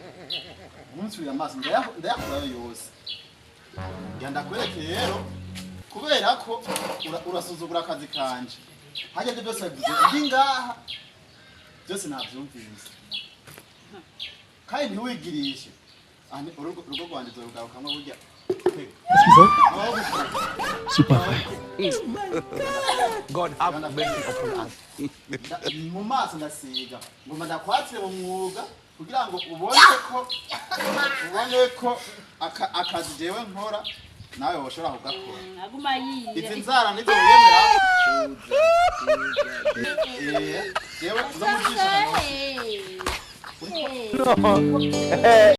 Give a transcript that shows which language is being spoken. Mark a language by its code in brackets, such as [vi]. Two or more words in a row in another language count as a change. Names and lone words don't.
[rn] Umunsi ya maso ndayakora yose. Yandakwereke rero kubera ko urasuzugura akazi kanje. Hajya byo byose ndi ngaha byose nabyumvise kandi ntiwigirishe urugo rwanje rugarukamwe burya [fr] C'est pas vrai. [en] God have mercy upon us. [rn] mu maso ndasiga ngoma ndakwatire mu mwuga kugira ngo ubone ko akazi jewe nkora nawe woshobora kugakora aguma yiye izi nzara nizo yemera jewe uzamugisha